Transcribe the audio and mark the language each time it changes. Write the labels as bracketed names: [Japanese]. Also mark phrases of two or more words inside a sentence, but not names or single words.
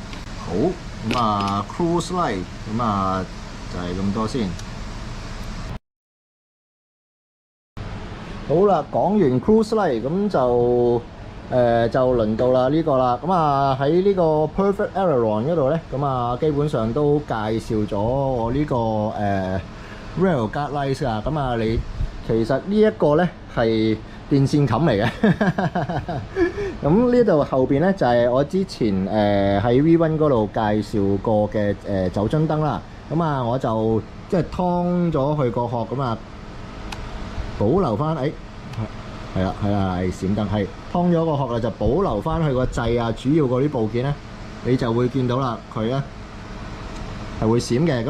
[Cantonese] 好，咁 [English] cruise light [Cantonese] 咁就係咁多先。好啦，講完 [English] cruise light [Cantonese] 咁就輪到啦呢個啦。咁喺呢個 Perfect Aileron 嗰度咧，咁基本上都介紹咗我呢個 [English] rail guard lights [Cantonese] 啊。咁你其實呢一個咧係電線冚嚟嘅。咁呢度後邊咧就係我之前喺 V1 嗰度介紹過嘅酒樽燈啦。咁我就即係劏咗佢個殼咁保留翻，係啦，係閃燈，係劏咗個殼啦，就保留翻佢個掣啊，主要嗰啲部件咧，你就會見到啦，佢咧係會閃嘅。